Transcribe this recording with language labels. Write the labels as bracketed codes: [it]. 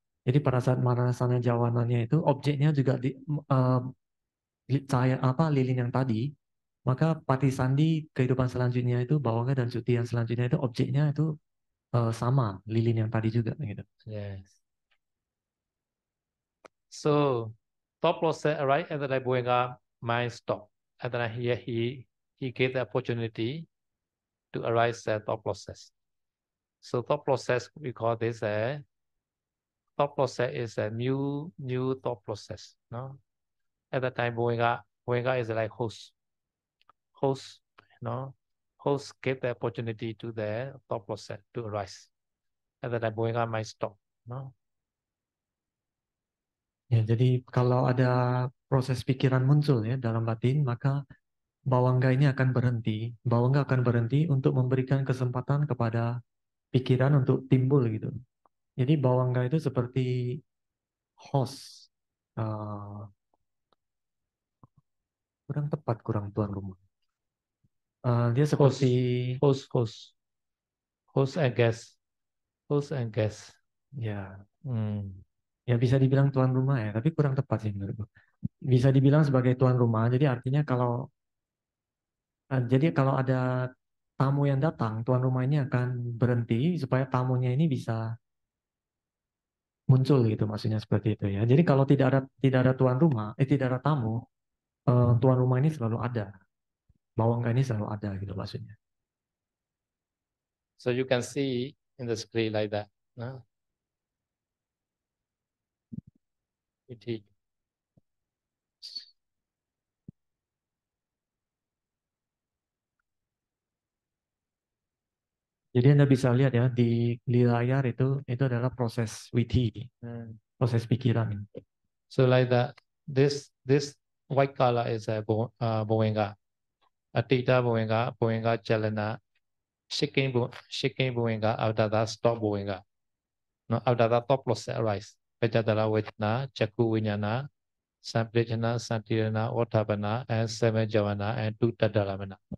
[id] Jadi pada saat manasana jawananya itu objeknya juga eh, cahaya apa lilin yang tadi, maka pati sandi kehidupan selanjutnya itu bawanga dan suti yang selanjutnya itu objeknya itu sama lilin yang tadi juga gitu. [en] Yes. So thought process arise at the time Bowenga mind stop. At the time here he gave the opportunity to arise the thought process. So thought process we call this a thought process is a new thought process. No, at the time Bowenga is like host, no, host gave the opportunity to the thought process to arise. At the time Bowenga mind stop. No. [id] Ya, jadi kalau ada proses pikiran muncul ya dalam batin, maka bawangga ini akan berhenti. Bawangga akan berhenti untuk memberikan kesempatan kepada pikiran untuk timbul gitu. Jadi bawangga itu seperti host, kurang tepat, kurang tuan rumah. Dia seperti [en] host and guest, [id] ya, ya bisa dibilang tuan rumah ya, tapi kurang tepat sih menurutku. Bisa dibilang sebagai tuan rumah. Jadi artinya kalau ada tamu yang datang, tuan rumah ini akan berhenti supaya tamunya ini bisa muncul gitu, maksudnya seperti itu ya. Jadi kalau tidak ada tuan rumah, tidak ada tamu, tuan rumah ini selalu ada, bawangga ini selalu ada gitu maksudnya. [en] So you can see in the screen like that. No? [id] Jadi Anda bisa lihat ya di layar itu adalah proses witi, proses pikiran. [en] So like that, this white color is a Bowenga. Atita Bowenga, Bowenga Chalana, shaking Bowenga, after that stop Bowenga. No, after that top process arise. Pajadala Vedana, Chaku Vinyana, Samprijana, Santirana, Otabana, and Seven Javana, and two Tadalamana.